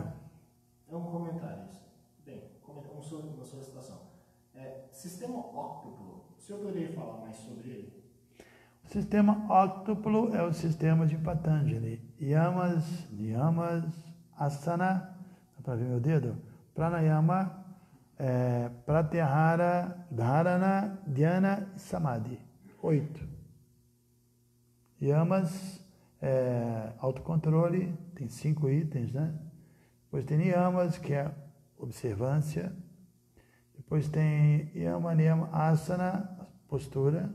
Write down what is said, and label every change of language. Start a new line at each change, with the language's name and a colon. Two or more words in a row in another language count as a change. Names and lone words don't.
Portuguese: É um comentário isso. Bem, uma solicitação. Sistema óctuplo, o senhor poderia falar mais sobre ele? O sistema óctuplo é o sistema de Patanjali.
Sanskrit: Yamas, niyamas, asana,
Portuguese: dá para ver meu dedo?
Sanskrit: Pranayama, pratyahara, dharana, dhyana e samadhi. 8.
Portuguese: Yamas, autocontrole, tem 5 itens, né? Depois tem niyamas, que é observância. Depois tem
Sanskrit: yama, niyama, asana,
Portuguese: postura.